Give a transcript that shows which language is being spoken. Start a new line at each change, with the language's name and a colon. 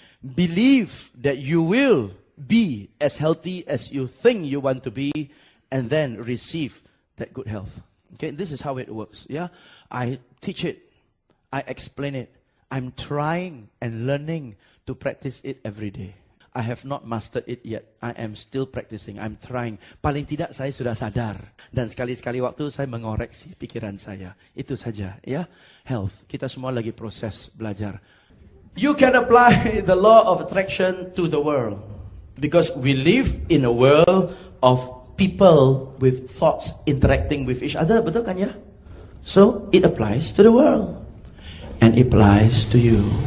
English: Believe that you will be as healthy as you think you want to be, and then receive that good health. Okay, this is how it works. Yeah, I teach it, I explain it, I'm trying and learning to practice it every day. I have not mastered it yet. I am still practicing. I'm trying.
Indonesian: Paling tidak saya sudah sadar. Dan sekali-sekali waktu saya mengoreksi pikiran saya. Itu saja, ya. Health. Kita semua lagi proses belajar.
English: You can apply the law of attraction to the world. Because we live in a world of people with thoughts interacting with each other.
Indonesian: Betul kan ya?
English: So, it applies to the world. And it applies to you.